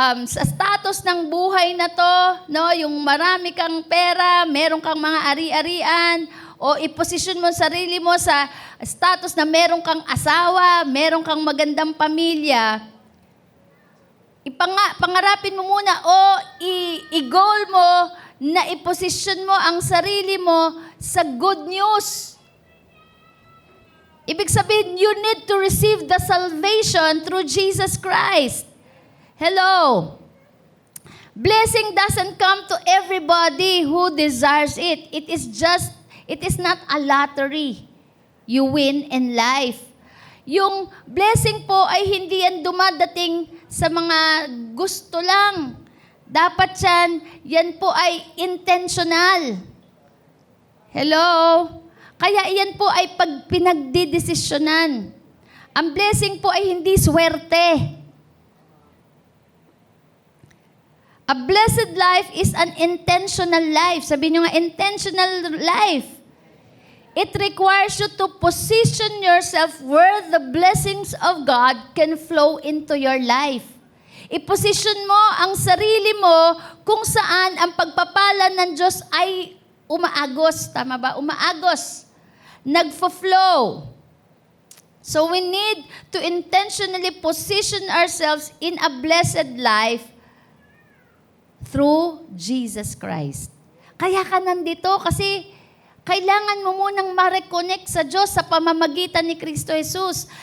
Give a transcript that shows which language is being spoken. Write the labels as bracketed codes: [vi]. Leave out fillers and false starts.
[tl] sa status ng buhay na to, no, yung marami kang pera, meron kang mga ari-arian, o iposisyon mo sarili mo sa status na meron kang asawa, meron kang magandang pamilya, pangarapin mo muna o i-goal mo na iposisyon mo ang sarili mo sa good news. Ibig sabihin, [en] you need to receive the salvation through Jesus Christ. Hello. Blessing doesn't come to everybody who desires it. It is not a lottery. You win in life. [tl] Yung blessing po ay hindi yan dumadating sa mga gusto lang. Dapat yan po ay intentional. Hello? Kaya yan po ay pinagdidesisyonan. Ang blessing po ay hindi swerte. [en] A blessed life is an intentional life. [tl] Sabi nyo nga, [en] intentional life. It requires you to position yourself where the blessings of God can flow into your life. [tl] I-position mo ang sarili mo kung saan ang pagpapala ng Diyos ay umaagos. Tama ba? Umaagos. Nagfo-flow. [en] So we need to intentionally position ourselves in a blessed life through Jesus Christ. [tl] Kaya ka nandito kasi kailangan mo munang ma-reconnect sa Diyos sa pamamagitan ni Kristo Jesus.